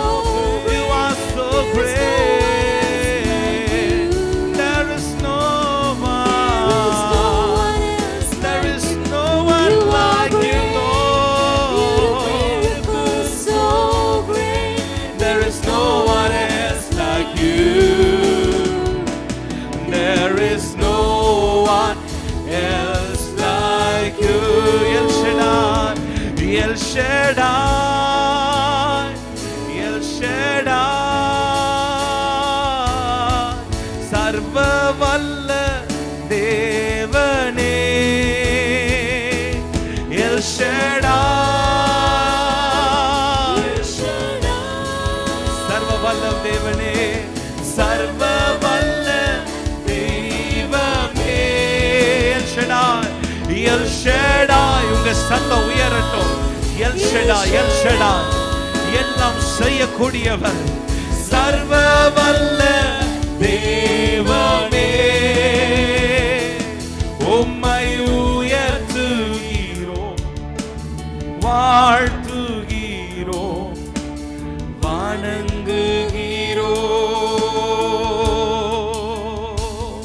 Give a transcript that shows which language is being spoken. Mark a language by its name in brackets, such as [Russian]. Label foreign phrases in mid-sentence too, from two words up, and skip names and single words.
[English] you are so great, there is no one, there is no one like you, Lord, so great, there is no one else like you, there is no one else like you. El Shaddai, El Shaddai, El [Tamil] Shaddai, சர்வ வல்ல தேவனே, El Shaddai, சர்வ வல்ல தேவனே, சர்வ வல்ல தேவமே, El Shaddai, El Shaddai. உங்க சத்தம் உயரட்டும். El Shaddai, El Shaddai, எல்லாம் செய்யக்கூடியவர் சர்வ வல்ல தேவனே, உம்மை உயர்த்துகிறோம், வாழ்த்துகிறோம், வணங்குகிறோம்.